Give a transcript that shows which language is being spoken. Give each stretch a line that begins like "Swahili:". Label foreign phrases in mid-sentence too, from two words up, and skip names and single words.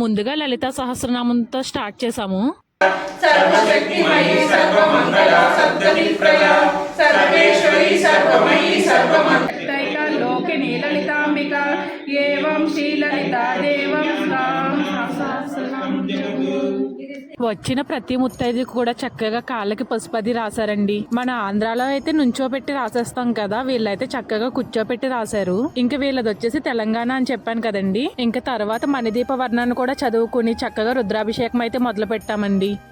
Telugu: ఇంకా ముందుగా లలితా సహస్రనామంతో స్టార్ట్ చేసాము.
Sanskrit: सर्वशक्तिमयी सर्वमंगला सद्गतिप्रदा सर्वेश्वरी सर्वमयी सर्वमंगला लोके नीललितांबिका एवं
Telugu: శ్రీలలితా దేవం వచ్చిన ప్రతి ముత్తైదుకి కూడా చక్కగా కాళ్ళకి పసుపది రాశారండి. మన ఆంధ్రాలో అయితే నుంచోబెట్టి రాసేస్తాం కదా, వీళ్ళైతే చక్కగా కూర్చోబెట్టి రాశారు. ఇంకా వీళ్ళది వచ్చేసి తెలంగాణ అని చెప్పాను కదండి. ఇంకా తర్వాత మణిదీప వర్ణాన్ని కూడా చదువుకుని చక్కగా రుద్రాభిషేకం అయితే మొదలు పెట్టామండి.